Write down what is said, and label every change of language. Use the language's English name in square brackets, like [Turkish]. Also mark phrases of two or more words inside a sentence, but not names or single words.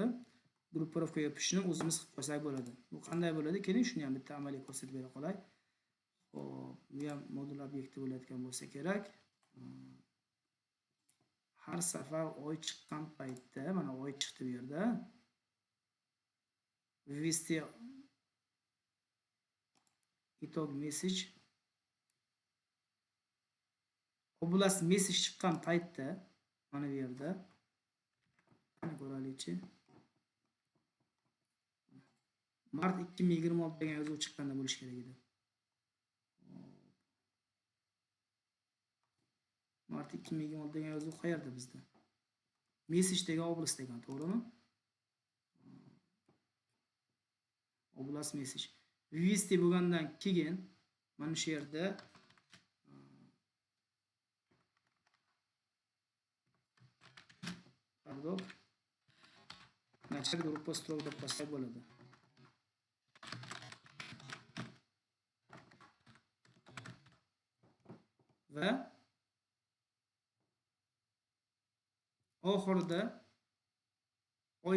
[Uzbek] Gruppirovka yopishni o'zimiz qilib qo'ysak bo'ladi. Bu qanday bo'ladi? Keling, shuni ham bitta amaliy ko'rsatib bera qolay. Xo'p, bu ham modul obyekti bo'layotgan bo'lsa kerak. Har safar oy chiqqan paytda, mana oy chiqdi bu yerda. [Russian] Ввести итог message. [Uzbek] Oblast message chiqqan paytda mana bu yerda qani ko'raylikchi. Mart 2026 degan yozuv chiqqanda bo'lish kerak edi. Mart 2026 degan yozuv qayerda bizda? Message degan oblast degan, to'g'rimi? Oblast message. Ввести bo'lgandan keyin mana shu yerda [Russian] начать группа строк [Uzbek] deb qo'ysak bo'ladi. Va oxirida oy